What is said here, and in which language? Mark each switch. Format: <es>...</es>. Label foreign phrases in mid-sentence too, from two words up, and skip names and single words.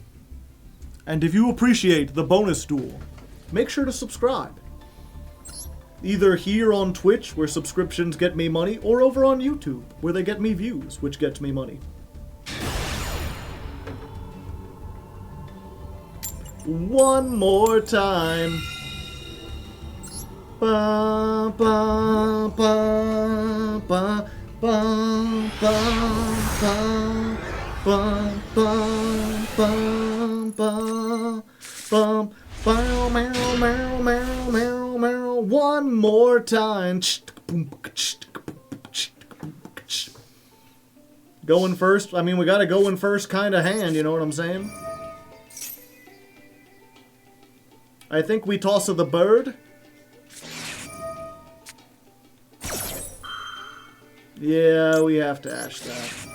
<en>And if you appreciate the bonus duel, make sure to subscribe. Either here on Twitch, where subscriptions get me money, or over on YouTube, where they get me views, which gets me money. One more time. Ba ba ba ba ba ba ba ba ba ba ba. Meow, meow, meow, meow, meow, meow. One more time. Going first. I mean, we got a going first kind of hand, you know what I'm saying? I think we toss the bird. Yeah, we have to ash that.</en>